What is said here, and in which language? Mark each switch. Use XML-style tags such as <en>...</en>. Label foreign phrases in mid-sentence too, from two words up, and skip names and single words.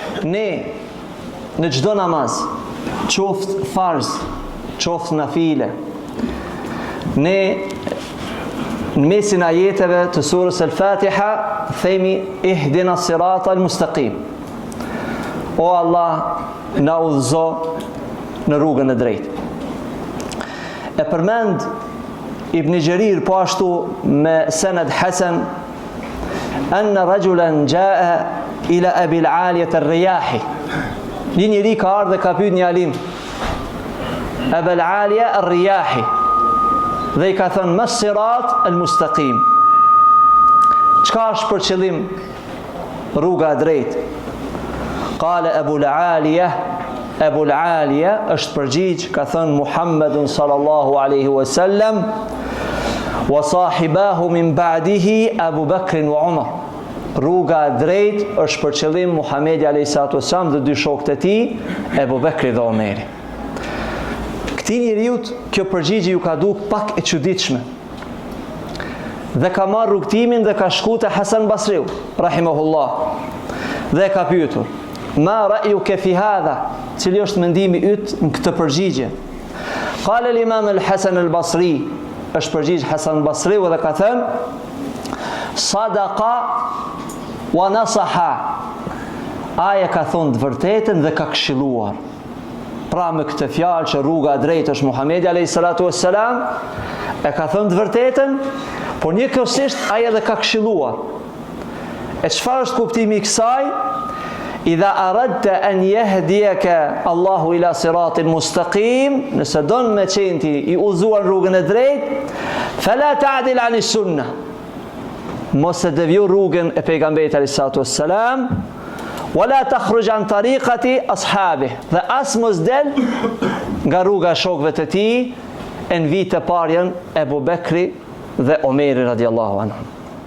<sq>ne në çdo namaz, qoftë farz, qoftë nafile, ne në mesin ajeteve të surës Al-Fatiha themi</sq> <ar>اهدنا الصراط المستقيم.</ar> <sq>O Allah, na udhëzo në rrugën e drejtë. E përmend Ibn Jarir po ashtu me sened hasan</sq> <ar>أن رجلا جاء إلى أبي العالية الرياحي.</ar> <sq>Një njeri ka ardhur dhe ka pyet një alim, Abu al-Aliyah ar-Riyahi, dhe i ka thënë</sq> <ar>ما الصراط المستقيم.</ar> <sq>Çka është për qëllim rruga e drejtë?</sq> <ar>قال أبو العالية، أبو العالية</ar> <sq>është përgjigj, ka thënë</sq> <ar>محمد صلى الله عليه وسلم وصاحباه من بعده أبو بكر وعمر.</ar> <sq>Rruga e drejtë është për qëllim Muhamedi</sq> <ar>عليه الصلاة والسلام</ar> <sq>dhe dy shokët e tij, Abu Bakri dhe Omeri. Këtij njeriut kjo përgjigje ju ka duk pak e çuditshme. Dhe ka marrë rrugtimin dhe ka shku te Hasan Basriu, rahimahullah. Dhe ka pyetur:</sq> <ar>"ما رأيك في هذا?"</ar> <sq>Cili është mendimi yt në këtë përgjigje?</sq> <ar>قال الإمام الحسن البصري,</ar> <sq>është përgjigj Hasan Basriu dhe ka thënë:</sq> <ar>"صدق ونصح."</ar> <sq>Aja ka thonë të vërtetën dhe ka këshilluar. Pra me këtë fjalë që rruga e drejtë është Muhamedi</sq> <ar>عليه الصلاة والسلام,</ar> <sq>e ka thënë të vërtetën, por njëkohësisht ai edhe ka këshilluar. E çfarë është kuptimi i kësaj?</sq> <ar>إذا أردت أن يهديك الله إلى صراط مستقيم,</ar> <sq>nëse don me qenë i udhëzuar rrugën e drejtë,</sq> <ar>فلا تعدل عن السنة.</ar> <sq>Mos e deviju rrugën e pejgamberit</sq> <ar>عليه الصلاة والسلام, ولا تخرج عن طريقة أصحابه,</ar> <sq>dhe as mos del nga rruga e shokëve të tij, e në vit të parë janë Ebu Bekri dhe Omeri</sq> <ar>رضي الله عنه.</ar>